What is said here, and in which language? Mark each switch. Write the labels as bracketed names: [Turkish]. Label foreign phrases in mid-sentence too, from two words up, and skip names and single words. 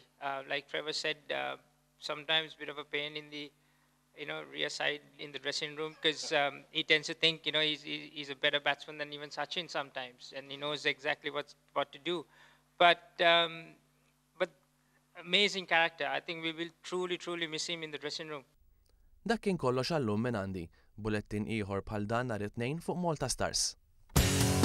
[English] Like Trevor said, sometimes a bit of a pain in the, rear side in the dressing room because he tends to think, he's a better batsman than even Sachin sometimes, and he knows exactly what to do. But amazing character. I think we will truly miss him in the dressing room. [Maltese] Dak kien kollox għallum minn għandi. Bulettin ieħor bħal dan nhar it-tnejn fuq Malta Stars.